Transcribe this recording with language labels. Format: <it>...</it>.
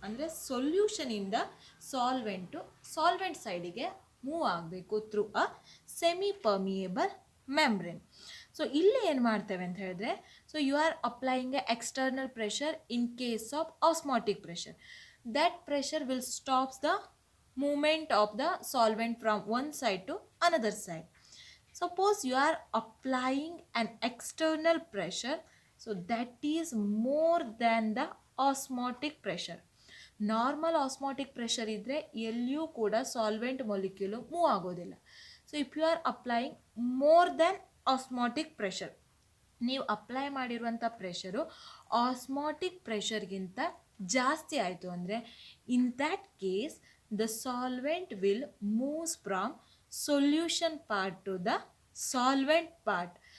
<kn>ಅಂದರೆ ಸೊಲ್ಯೂಷನಿಂದ ಸಾಲ್ವೆಂಟ್ ಸೈಡಿಗೆ ಮೂವ್ ಆಗಬೇಕು</kn> <en>Through a semi permeable membrane.</en> <kn>So ಇಲ್ಲಿ ಏನು ಮಾಡ್ತೇವೆ ಅಂತ ಹೇಳಿದ್ರೆ,</kn> <en>So you are applying a external pressure in case of osmotic pressure. That pressure will stop the movement of the solvent from one side to another side. Suppose you are applying an external pressure, so that is more than the osmotic pressure.</en> <kn>Normal osmotic pressure ಇದ್ದರೆ ಎಲ್ಲಿಯೂ ಕೂಡ solvent ಮೊಲಿಕ್ಯೂಲು move ಆಗೋದಿಲ್ಲ.</kn> <en>so if you are applying more than osmotic pressure,</en> <kn>ನೀವು apply ಮಾಡಿರುವಂಥ pressure osmotic ಪ್ರೆಷರ್ಗಿಂತ ಜಾಸ್ತಿ ಆಯಿತು ಅಂದರೆ,</kn> <en>In that case the solvent will moves from solution part to the solvent part.</en>